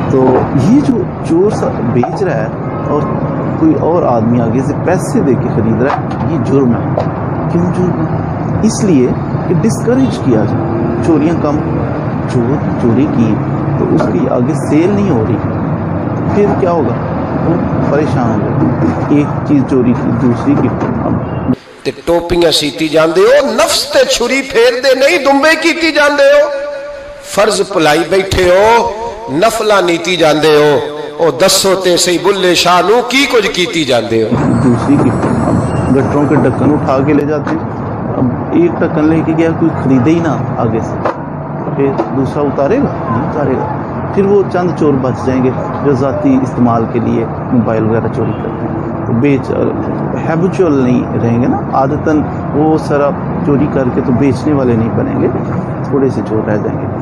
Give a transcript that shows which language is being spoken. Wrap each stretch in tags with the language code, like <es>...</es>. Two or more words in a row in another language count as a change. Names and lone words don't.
<ur>تو یہ جو چور بیچ رہا ہے اور کوئی اور آدمی آگے سے پیسے دے کے خرید رہا ہے, یہ جرم ہے. کیوں جرم ہے؟ اس لیے کہ ڈسکریج کیا جائے, چوریاں کم. چور چوری کی تو اس کی آگے سیل نہیں ہو رہی, پھر کیا ہوگا, وہ پریشان ہو گئے. ایک چیز چوری کی, دوسری کی.</ur> <pa>تے ٹوپیاں سیتی جاندے ہو, نفس تے چھری پھیر دے نہیں دمبے کیتی جاندے ہو, فرض پلائی بیٹھے ہو, نفلہ نیتی جاندے ہو. او دسو تے سی بلے شاہ نو کی کچھ کیتی جاندے ہو.</pa> <ur>دوسری کی گٹروں کے ڈھکن اٹھا کے لے جاتے ہیں. اب ایک ڈھکن لے کے گیا, کوئی خریدے ہی نہ آگے سے, پھر دوسرا اتارے گا نہیں اتارے گا. پھر وہ چند چور بچ جائیں گے جو ذاتی استعمال کے لیے موبائل وغیرہ چوری کرتے ہیں, تو بیچ ہیبچول نہیں رہیں گے نا, عادتاً وہ سارا چوری کر کے تو بیچنے والے نہیں بنیں گے, تھوڑے سے چور رہ جائیں گے.</ur>